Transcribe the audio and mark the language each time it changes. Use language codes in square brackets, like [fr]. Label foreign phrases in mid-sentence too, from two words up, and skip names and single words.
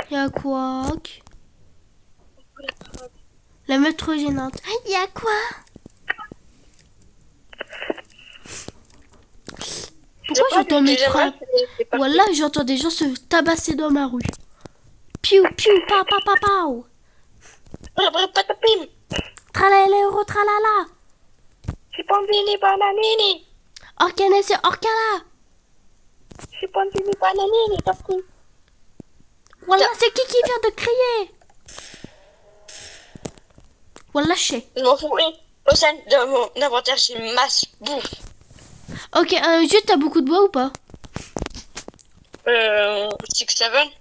[fr] Il y a quoi? La meute trop gênante. Il y a quoi? Pourquoi j'entends mes frappes? Voilà, j'entends des gens se tabasser dans ma rue. Piou, piou, pa, pa, pa, pao. Patapim. Tralalero, tralala. Chipambini bananini. Orcane, c'est Orcala. Chipambini bananini, tapou. Voilà, c'est qui vient de crier? Voilà, je sais. Je m'en fous. Au sein de mon inventaire, j'ai masse bouffe. Ok, juste t'as beaucoup de bois ou pas? 6-7.